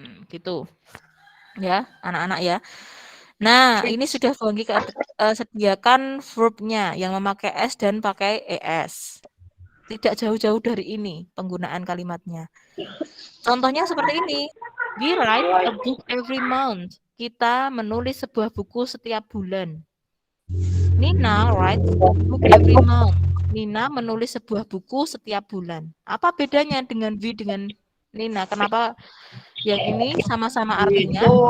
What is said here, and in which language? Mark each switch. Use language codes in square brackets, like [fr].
[id] Gitu. Ya, anak-anak ya. Nah, ini sudah Banggi sediakan verbnya yang memakai S dan pakai ES. Tidak jauh-jauh dari ini penggunaan kalimatnya. Contohnya seperti ini. [en] We write a book every month. [id] Kita menulis sebuah buku setiap bulan. [en] Nina writes a book every month. [id] Nina menulis sebuah buku setiap bulan. Apa bedanya dengan we dengan Nina? Kenapa yang ini sama-sama artinya?